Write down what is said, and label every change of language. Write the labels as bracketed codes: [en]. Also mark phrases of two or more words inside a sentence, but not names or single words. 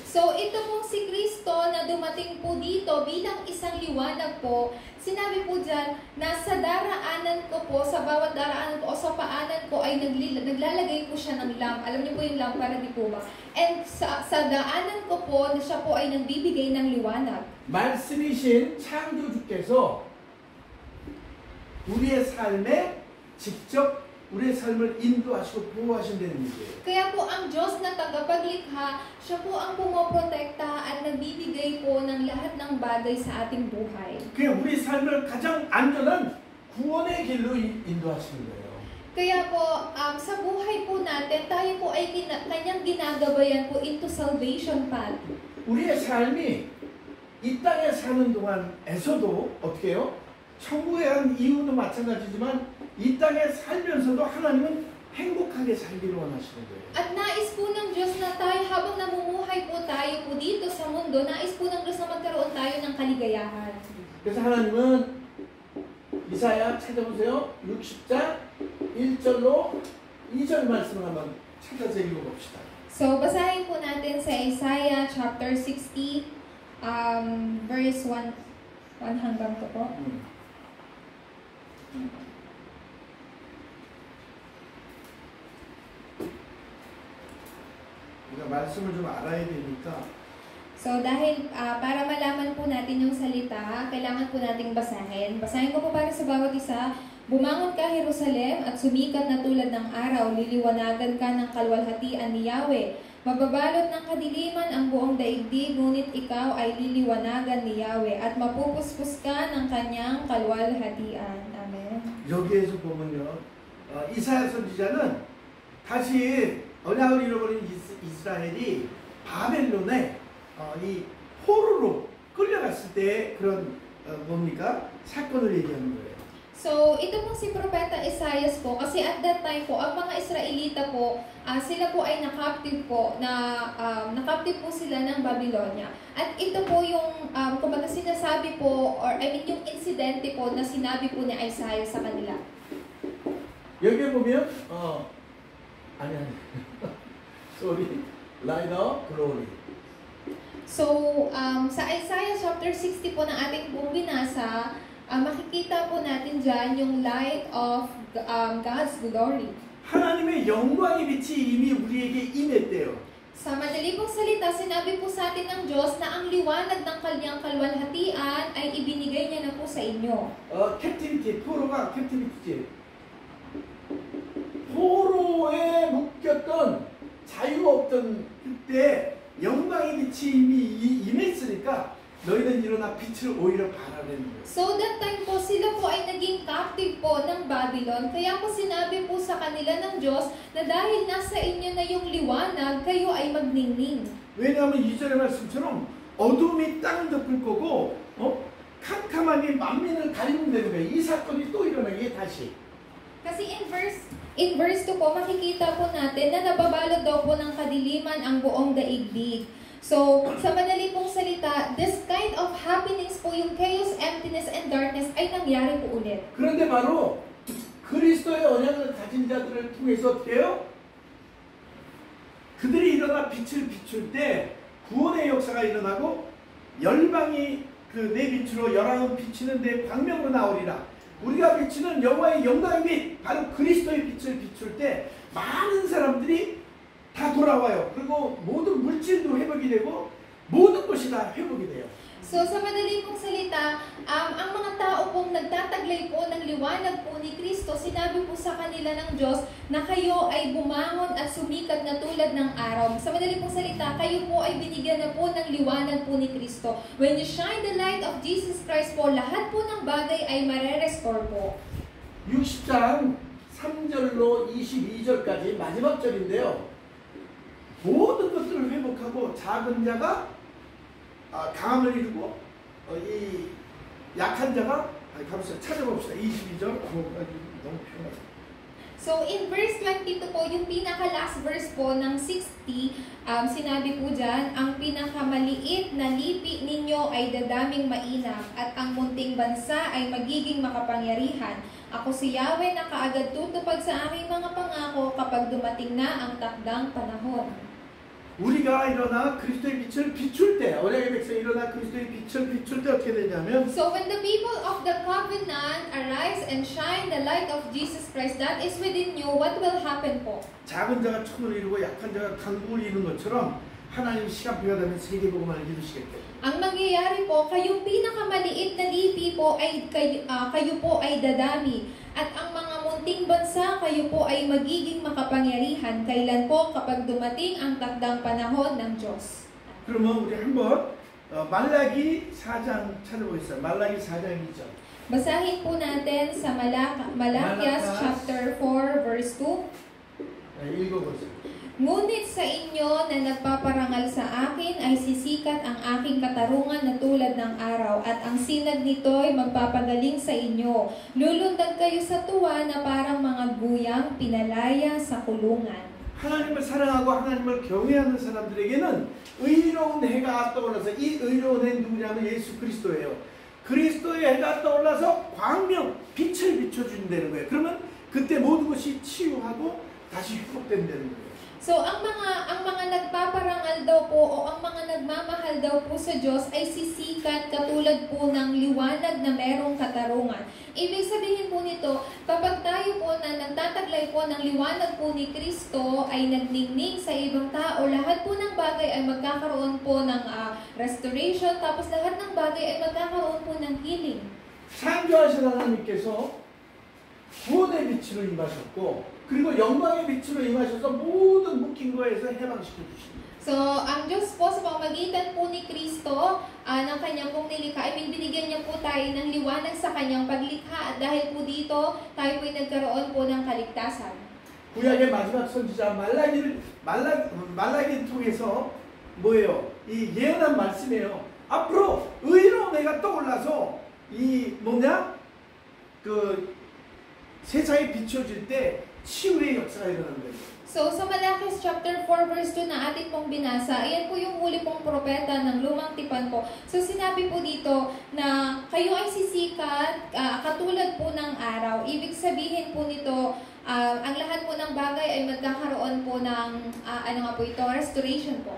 [tl] So, ito pong si Kristo na dumating po dito bilang isang liwanag po, sinabi po dyan na sa daraanan ko po, sa bawat daraanan ko o sa paanan ko ay naglalagay po siya ng lamp. Alam niyo po yung lampara, di po ba? And sa daanan ko po, na siya po ay nagbibigay ng liwanag. [ko] 말씀이신 창조주께서 우리의 삶에 직접 우리의 삶을 인도하시고 보호하신다는 얘기예요. [tl] Kaya po ang Diyos na tagapaglikha, siya po ang pumoprotekta at nagbibigay po ng lahat ng bagay sa ating buhay. [ko] 그냥 우리 삶을 가장 안전한 구원의 길로 인도하시는 거예요. [tl] Kaya po, sa buhay po natin, tayo po ay kanyang ginagabayan po [en] into salvation path. [ko] 우리의 삶이 이 땅에 사는 동안에서도 어떻게 해요? 천국에 간 이유도 마찬가지지만 이 땅에 살면서도 하나님은 행복하게 살기를 원하시는 거예요. [tl] At nais po ng Diyos na tayo, habang namumuhay po tayo po dito sa mundo, nais po ng Diyos na magkaroon tayo ng kaligayahan. [ko] 그래서 하나님은 이사야 찾아보세요. 60장 1절로 2절 말씀을 한번 찾아서 읽어봅시다. [tl] So, basahin po natin sa Isaiah chapter 60, verse 1 hanggang to po. [ko] 우리가 말씀을 좀 알아야 되니까. [tl] So, dahil para malaman po natin yung salita, kailangan po nating basahin. Basahin ko po para sa bawat isa. Bumangon ka, Jerusalem, at sumikat na tulad ng araw. Liliwanagan ka ng kalwalhatian ni Yahweh. Mababalot ng kadiliman ang buong daigdig, ngunit ikaw ay liliwanagan ni Yahweh. At mapupuspos ka ng kanyang kalwalhatian. Amen. [ko] 여기에서 보면요. 이사야 선지자는 다시 언약을 잃어버린 이스라엘이 바벨론에 이 포로로 끌려갔을 때 그런 뭡니까? 사건을 얘기하는 거예요. [tl] So, ito po si Propeta Isaias po, kasi [en] at that time [tl] po, ang mga Israelita po, sila po ay nakaptive po, nakaptive po sila ng Babylonia. At ito po yung, kumbaga sinasabi po, [en] or I mean [tl] yung insidente po na sinabi po ni Isaiah sa kanila. [ko] 여기에 보면, 아니. [en] Sorry. Light of glory. [tl] So, sa Isaiah chapter 60 po na ating pong binasa, makikita po natin dyan yung [en] light of God's glory. [ko] 하나님의 영광의 빛이 이미 우리에게 임했대요. [tl] Sa madali pong salita, sinabi po sa atin ng Diyos na ang liwanag ng kanyang kalwalhatian ay ibinigay niya na po sa inyo. [ko] 캡티비티, 포로가 캡티비티지. 포로에 묶였던 자유가 없던 그때 영광의 빛이 이미 임했으니까 너희는 일어나 빛을 오히려 발하라는 거예요. [tl] So that time po, sila po ay naging captive po ng Babylon. Kaya po sinabi po sa kanila ng Diyos na dahil nasa inyo na yung liwanag, kayo ay magningning. [ko] 왜냐하면 2절의 말씀처럼 어둠이 땅을 덮을 거고 캄캄함이 만민을 가리면 되는 거예요. 이 사건이 또 일어나게 다시. [tl] Kasi in verse 2 po, makikita po natin na nababalot daw po ng kadiliman ang buong daigdig. So, sa madali pong salita, [en] this kind of happenings [tl] po, yung [en] chaos, emptiness, and darkness [tl] ay nangyari po ulit. [ko] 그런데 바로 그리스도의 언약을 가진 자들을 통해서 어떻게 해요? 그들이 일어나 빛을 비출 때 구원의 역사가 일어나고 열방이 그 내 빛으로 열왕은 비치는데 광명으로 나오리라. 우리가 비치는 여호와의 영광의 빛, 바로 그리스도의 빛을 비출 때 많은 사람들이 다 돌아와요. 그리고 모든 물질도 회복이 되고 모든 것이 다 회복이 돼요. [tl] So, sa madali pong salita, ang mga tao pong nagtataglay po ng liwanag po ni Kristo, sinabi po sa kanila ng Diyos na kayo ay bumangon at sumikat na tulad ng araw. Sa madali pong salita, kayo po ay binigyan na po ng liwanag po ni Kristo. [en] When you shine the light of Jesus Christ po, [tl] lahat po ng bagay ay marerestore po. [ko] 60장 3절로 22절까지 마지막 절인데요. 모든 것들을 회복하고 작은 자가 강함을 이루고 이 약한 자가 가만있어 찾아봅시다. 22절 너무 편하다. [tl] So, in verse 22 po, yung pinaka-last verse po ng 60, sinabi po dyan, ang pinakamaliit na lipi ninyo ay dadaming mainam at ang munting bansa ay magiging makapangyarihan. Ako si Yahweh na kaagad tutupad sa aking mga pangako kapag dumating na ang takdang panahon. [ko] 우리가 일어나 그리스도의 빛을 비출 때, 언약의 백성이 일어나 그리스도의 빛을 비출 때 어떻게 되냐면 [en] So when the people of the covenant arise and shine the light of Jesus Christ that is within you, what will happen po? [ko] 작은 자가 천을 이루고 약한 자가 강국을 이루는 것처럼 하나님 시간표가 되면 세계복음을 이루시겠대. [tl] Ang mangyayari po, kayong pinakamaliit na lipi po ay kayo po ay dadami. At ang mga munting bansa, kayo po ay magiging makapangyarihan. Kailan po? Kapag dumating ang takdang panahon ng Diyos. [ko] 그러면 우리 한번 말라기 4장 찾아보겠습니다. 말라기 4장 2절. [tl] Basahin po natin sa Malakias chapter 4 verse 2. [ko] 읽어보세요. [tl] Ngunit sa inyo na nagpaparangal sa akin ay sisikat ang aking katarungan na tulad ng araw at ang sinag nito'y magpapagaling sa inyo. Lulundag kayo sa tuwa na parang mga guyang pinalaya sa kulungan. [ko] 하나님을 사랑하고 하나님을 경외하는 사람들에게는 의로운 해가 떠올라서 이 의로운 해 누구냐면 예수 그리스도예요. 그리스도의 해가 떠올라서 광명, 빛을 비춰준다는 거예요. 그러면 그때 모든 것이 치유하고 다시 회복된다는 거예요. [tl] So ang mga nagpaparangal daw po o ang mga nagmamahal daw po sa Diyos ay sisikat katulad po ng liwanag na merong katarungan. Ibig sabihin po nito, kapag tayo po na nagtataglay po ng liwanag po ni Kristo ay nagningning sa ibang tao, lahat po ng bagay ay magkakaroon po ng restoration, tapos lahat ng bagay ay magkakaroon po ng healing. [ko] 창조하신 하나님께서 구원의 빛으로 임하셨고 그리고 영광의 빛으로 임하셔서 모든 묶인 거에서 해방시켜 주십니다. [tl] So, ang Diyos po sa pamamagitan po ni Kristo ng kanyang pong nilikha, ay binibigyan niya po tayo ng liwanag sa kanyang paglikha at dahil po dito, tayo po ay nagkaroon po ng kaligtasan. [ko] 구약의 마지막 선지자 말라기를 통해서 뭐예요? 이 예언한 말씀이에요. 앞으로 의로운 해가 떠올라서 이 뭐냐? 그 세상에 비춰질 때 치유의 역사가 일어나는 거예요. [tl] So, sa Malakias chapter 4 verse 2 na atin pong binasa, ayan po yung huli pong propeta ng lumang tipan po. So, sinabi po dito na kayo ay sisikat katulad po ng araw. Ibig sabihin po nito, ang lahat po ng bagay ay magkakaroon po ng, ano nga po ito, restoration po.